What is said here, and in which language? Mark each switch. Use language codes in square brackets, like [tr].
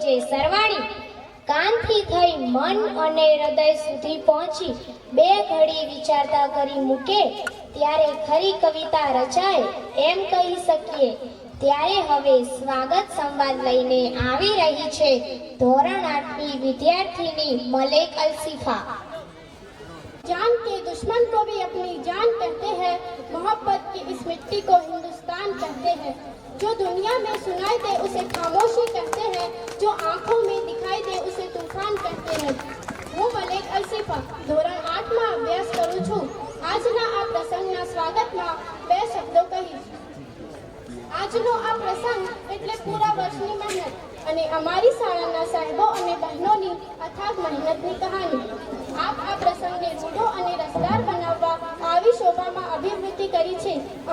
[gu] જે સરવાણી કાનથી થઈ મન અને હૃદય સુધી પહોંચી બે ઘડી વિચારતા કરી મૂકે ત્યારે ખરી કવિતા રચાય એમ કહી શકીએ। ત્યારે હવે સ્વાગત સંવાદ લઈને આવી રહી છે ધોરણ 8ની વિદ્યાર્થીની મલેક અલસીફા। [hi] जान के दुश्मन को भी अपनी जान कहते हैं, मोहब्बत की इस मिट्टी को हिंदुस्तान कहते हैं। जो दुनिया में सुनाई दे उसे खामोशी कहते हैं, जो आंखों में दिखाई दे उसे तूफान कहते हैं। [gu] હું મલેક અલસીફા ધોરણ 8માં અભ્યાસ કરું છું। આજના આ પ્રસંગના સ્વાગતમાં બે શબ્દો કહીશ। આજનો આ પ્રસંગ એટલે પૂરા વર્ષની મહેનત અને અમારી શાળાના સાહેબો અને બહેનોની અથાગ મહેનતની કહાની। આપ આ પ્રસંગને રૂડો અને રસદાર બનાવવા આવી શોભામાં અભિવૃદ્ધિ કરી છે।